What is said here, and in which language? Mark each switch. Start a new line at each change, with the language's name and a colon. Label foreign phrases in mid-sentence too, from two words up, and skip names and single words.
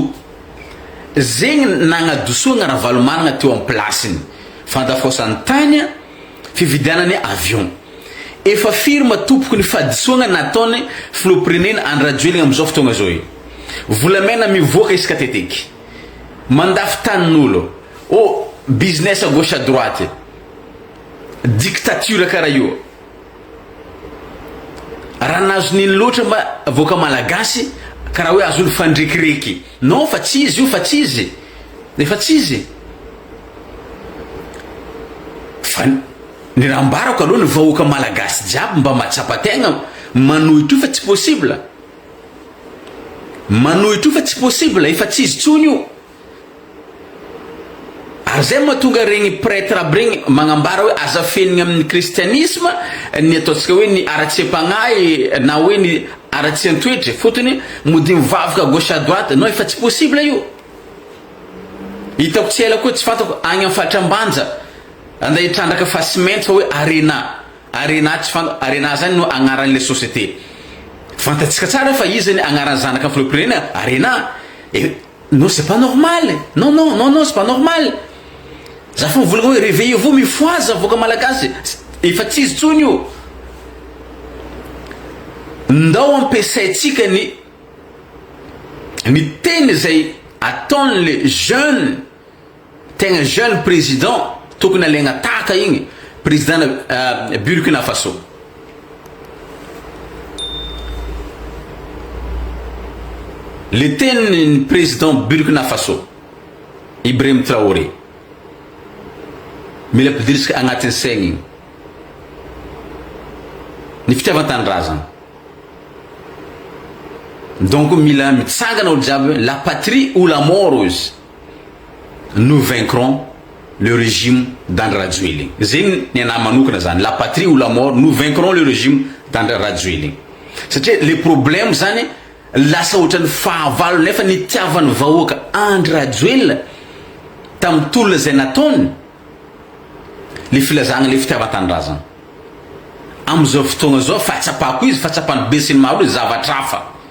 Malagasy: Zegny nagnadosogna Ravalomanana teo amin'ny plasiny, fandafosany tany fividianany avion. Efa firma tompoko ny fadisogna nataony filoham-pirenena Andry Rajoelina amin'izao fotoagna zao io. Volamena mivoaka isaka teteky, mandafy tanin'olo,
French: business à gauche à droite, dictature
Malagasy: karaha io. Raha nazon'iny loatra mba vahoaka malagasy karaha hoe azony fandrekireky. Non, fa tsy izy io, fa tsy izy, efa tsy izy. Fa ny raha ambarako aloha ny vahoaka malagasy jiaby mba mahatsapa-tegna manohitro fa tsy possible, manohitro fa tsy possible, efa tsy izy tsony io. Ary zay mahatonga regny prêtre aby regny magnambara hoe aza fenigna amin'ny kristianisme ny ataontsika hoe ny ara-tsepagnay na hoe ny ara-tsentoetra, fotony mody mivavaka
French: gauche à droite.
Malagasy: Non, efa tsy possible io. Hitako tsy ela koa tsy fantako agny amin'ny faritra ambanja anda hitrandraka fasimento fa hoe arena tsy fantako, arena zany no agnaran'le société. Fantatsika tsara fa izy ny agnaran'ny zanaka filoham-pirenena arena.
French: Non, c'est pas normal. Non, non, non, non, c'est pas normal.
Malagasy: Za fo volagna hoe réveillez-vous, mifoaza vahoaka malagasy, efa tsy izy tsony io. ndao ampiasaitsika ny teny zay ataon'le jeune tegna jeune président tokony alaigna taka igny président Burkina Faso. Le teny président Burkina Faso Ibrahim Traoré mila pidirisika agnatin'ny saigny igny ny fitiavan-tanindrazana. Donc mila mitsangana olo jiaby,
French: la patrie ou la mort ozy. Nous vaincrons le régime d'Andry Rajoelina.
Malagasy: Zegny ny anahy manokana zany,
French: la patrie ou la mort, nous vaincrons le régime d'Andry Rajoelina.
Malagasy: Satria
French: le problème
Malagasy: zany lasa ohatran'ny fahavalo nefa nitiavan'ny vahoaka Andry Rajoelina tamin'ny tolona zay nataony le filazagna le fitiavan-tanindrazana. Am'izao fotoagna zao fahatsapako izy, fahatsapany be sy ny maro izy zavatra hafa.